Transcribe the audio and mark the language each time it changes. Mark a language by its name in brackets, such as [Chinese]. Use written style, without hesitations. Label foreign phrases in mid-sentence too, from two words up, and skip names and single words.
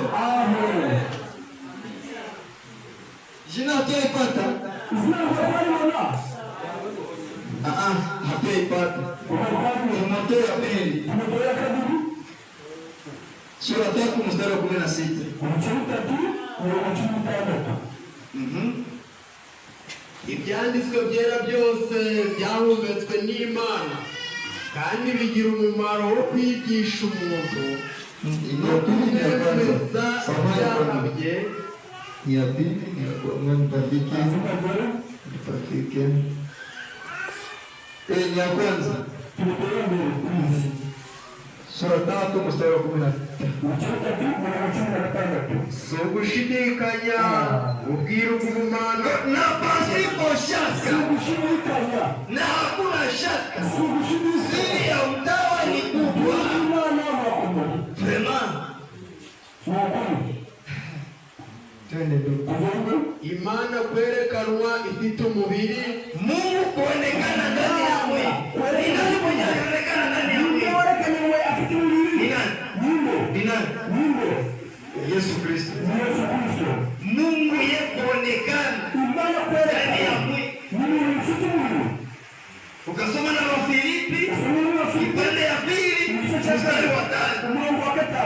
[Swahili] Amen. Jina hataipata. Zina habari wana. Hataipata. Timotheo ya pili. Timotheo ya pili. Sura 3 mstari wa 16. [Kinyarwanda] Ibyanditswe byera byose byahumetswe n'Imana kandi bigira umumaro wo kwigisha umuntu no kumwemeza ibyahabye. [Swahili] Ya pili ni ya kwanza. Sura 3 mstari wa 16. [Kinyarwanda] Si ugushidikanya ubwira ubw'Imana [Swahili] Na pasipo shaka, na hakuna shaka, siri ya utawa ni kubwa. [Kinyarwanda] Imana kwerekanwa ifite umubiri, [Swahili] Mungu kuonekana ndani ya mwili. Ni nani mwenye anaonekana ndani ya mwili? Ni nani? Yesu Kristo. Mungu yeye kuonekana ndani ya mwili. Ukasoma na Wafilipi kipande ya 2 mstari wa 5.